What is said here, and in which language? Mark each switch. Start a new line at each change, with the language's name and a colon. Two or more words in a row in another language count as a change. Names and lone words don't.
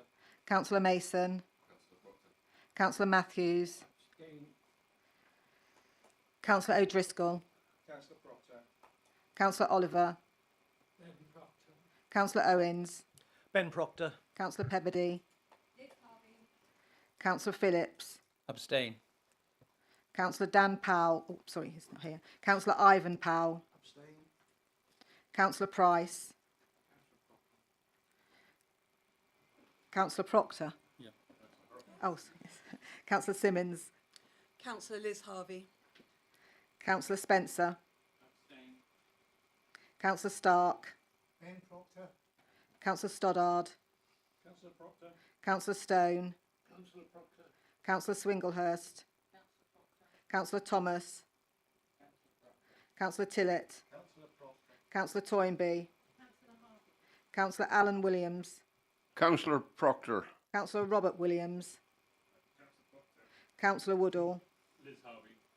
English: Councillor Mason. Councillor Matthews. Councillor O'Driscoll. Councillor Proctor. Councillor Oliver. Ben Proctor. Councillor Owens. Ben Proctor. Councillor Pebbody. Councillor Phillips. Abstain. Councillor Dan Powell. Oh, sorry, he's not here. Councillor Ivan Powell. Abstain. Councillor Price. Councillor Proctor. Yeah. Oh, yes. Councillor Simmons. Councillor Liz Harvey. Councillor Spencer. Abstain. Councillor Stark. Ben Proctor. Councillor Stoddard. Councillor Proctor. Councillor Stone. Councillor Proctor. Councillor Swinglehurst. Councillor Thomas. Councillor Tillett. Councillor Proctor. Councillor Toynbee. Councillor Alan Williams. Councillor Proctor. Councillor Robert Williams. Councillor Woodall. Liz Harvey.